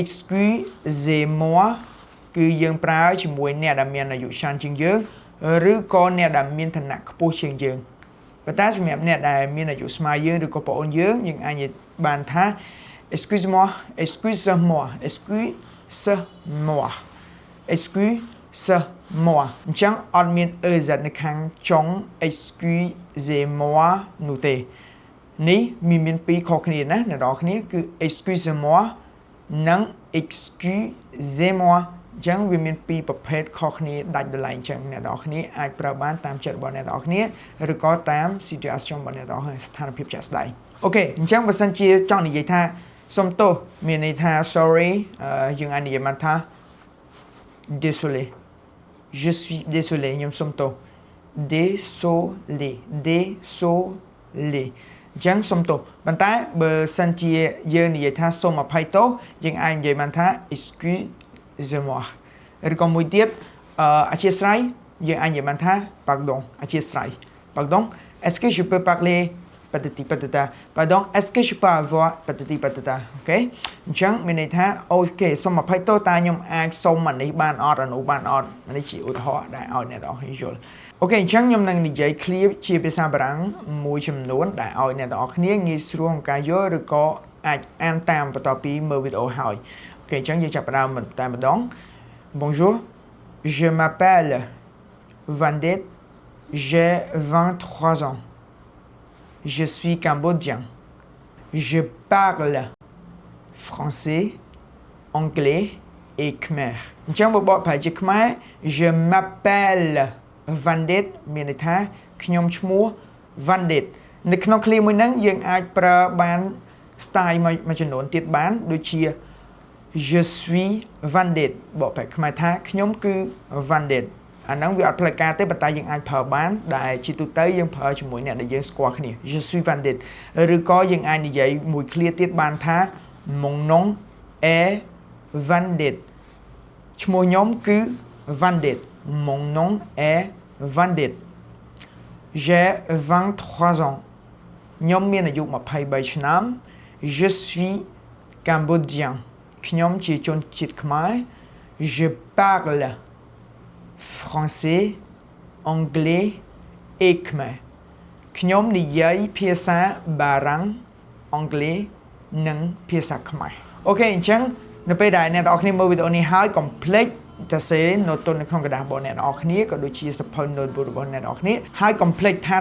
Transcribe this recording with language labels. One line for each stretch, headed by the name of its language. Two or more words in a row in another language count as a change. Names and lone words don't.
Khmer: excusez-moi គឺយើងប្រើជាមួយអ្នកដែលមានអាយុច្រើនជាងយើងឬក៏អ្នកដែលមានឋានៈខ្ពស់ជាងយើងប៉ុន្តែសម្រាប់អ្នកដែលមានអាយុស្មើ យើងឬក៏ប្អូនយើងអាចនិយាយបានថា
French: excuse-moi excuse-moi excuse-moi excuse moi
Khmer: អញ្ចឹងអត់មាន ez នៅខាងចុង excusez-moi នោះទេនេះមានពីរខុសគ្នាណាអ្នកនរគ្នាគឺ excusez-moi និង excusez-moi អញ្ចឹងវាមានពីរប្រភេទខុសគ្នាដាច់ដោយឡែកអញ្ចឹងអ្នកនរគ្នាអាចប្រើបានតាមចិត្តរបស់អ្នកនរគ្នាឬក៏តាម situation របស់អ្នកនរគ្នាស្ថានភាពជាក់ស្ដែងអូខេអញ្ចឹងបើសិនជាចង់និយាយថាសុំទោសមានន័យថា sorry យើងអាចនិយាយបានថា
French: désolé je suis désolé
Khmer: ខ្ញុំសុំទោស
French: désolé désolé
Khmer: អញ្ចឹងសុំទោសប៉ុន្តែបើសិនជាយើងនិយាយថាសូមអភ័យទោសយើងអាចនិយាយបានថា excusez-moi ឬក៏មួយទៀតអធ្យាស្រ័យ យើងអាចនិយាយបានថា
French: pardon អធ្យាស្រ័យ pardon est-ce que je peux parler patati patata pardon est-ce que je peux avoir patati patata អូខេអ
Khmer: ញ្ចឹងមានន័យថាអូខេសូមអភ័យទោសតែខ្ញុំអាចសុំអានេះបានអត់អានោះបានអត់នេះជាឧទាហរណ៍ដែលឲ្យអ្នកនរគ្នាយល់អូខេអញ្ចឹងខ្ញុំនឹងនិយាយ clear ជាភាសាបារាំងមួយចំនួនដែលឲ្យអ្នកនរគ្នាងាយស្រួលក្នុងការយល់ឬក៏អាចអានតាមបន្ទាប់ពីមើលវីដេអូហើយអូខេអញ្ចឹងយើងចាប់ផ្ដើមតែម្ដង
French: Bonjour je m'appelle Vandet j'ai 23 ans Je suis cambodgien. Je parle français, anglais et khmer.
Khmer: អញ្ចឹងបើបកប្រែជាខ្មែរ
French: Je m'appelle Vandet
Khmer: មានន័យថាខ្ញុំឈ្មោះ Vandet នៅក្នុងឃ្លាមួយហ្នឹងយើងអាច ប្រើបាន style មួយចំនួនទៀតបានដូចជា
French: Je suis Vandet
Khmer: បកប្រែខ្មែរថាខ្ញុំគឺ Vandetអាហ្នឹងវាអត់ផ្លូវការទេប៉ុន្តែយើងអាចប្រើបានដែលជាទូទៅយើងប្រើជាមួយអ្នកដែលយើងស្គាល់គ្នា
French: Je suis Vandet
Khmer: ឬក៏យើងអាចនិយាយមួយឃ្លាទៀតបានថា
French: Mon nom est Vandet
Khmer: ឈ្មោះខ្ញុំគឺ Vandet
French: Mon nom est Vandet J'ai 23 ans
Khmer: ខ្ញុំមានអាយុ23ឆ្នាំ
French: Je suis Cambodgien
Khmer: ខ្ញុំជាជនជាតិខ្មែរ
French: Je parle français, anglais et khmer
Khmer: ខ្ញុំនិយាយភាសាបារាំងអង់គ្លេសនិងភាសាខ្មែរអូខេអញ្ចឹងនៅពេល ដែលអ្នកនរគ្នាមើលវីដេអូនេះហើយកុំភ្លេចសរសេរ note នៅក្នុងกระดาษរបស់អ្នកនរគ្នាក៏ដូចជាសភៅ notebook របស់អ្នកនរគ្នាហើយកុំភ្លេចថា